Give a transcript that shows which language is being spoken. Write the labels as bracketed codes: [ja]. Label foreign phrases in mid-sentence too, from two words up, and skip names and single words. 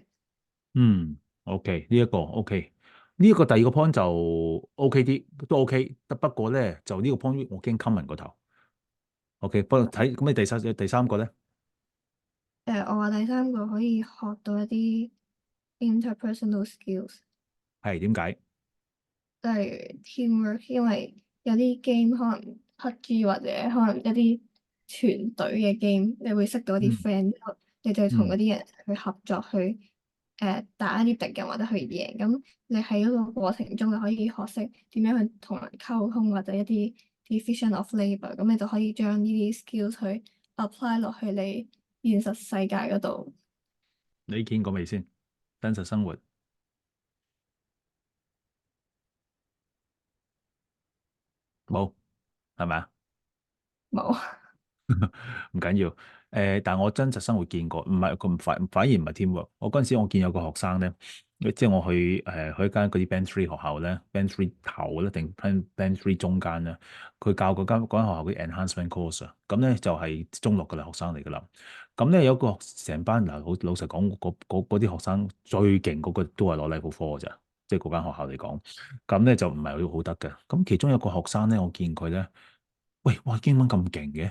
[yue] 嗯，OK，呢一個 OK，呢一個第二個 point 就 OK 啲，都 OK，不過咧就呢個 point 我驚 comment 個頭，OK，不過睇咁你第三個咧我話第三個可以學到一啲 [en] interpersonal skills。 [yue] 係點解？例如 teamwork，因為有啲 game 可能 PUBG 或者可能一啲團隊嘅 game，你會識到一啲嗯 friend，之後你就同嗰嗯啲人去合作去打一啲敵人或者去贏。咁你喺嗰個過程中就可以學識點樣去同人溝通或者一啲 [en] division of labour， [yue] 咁你就可以將呢啲 skills 去 apply 落去你現實世界嗰度。你見過未先？真實生活冇係咪啊？冇。唔緊要，但係我真實生活見過，唔係佢反而唔係 teamwork。我嗰陣時我見有個學生咧，即係我去一間嗰啲 Band Three 學校咧，Band Three 頭咧定 Band Three 中間咧，佢教嗰間學校嘅 [en] enhancement course [yue] 啊，咁咧就係中六嘅啦學生嚟㗎啦。咁咧有個成班嗱，老實講，嗰啲學生最勁嗰個都係攞 level four 㗎咋，即係嗰間學校嚟講，咁咧就唔係好得嘅。咁其中有個學生咧，我見佢咧，喂，哇，英文咁勁嘅！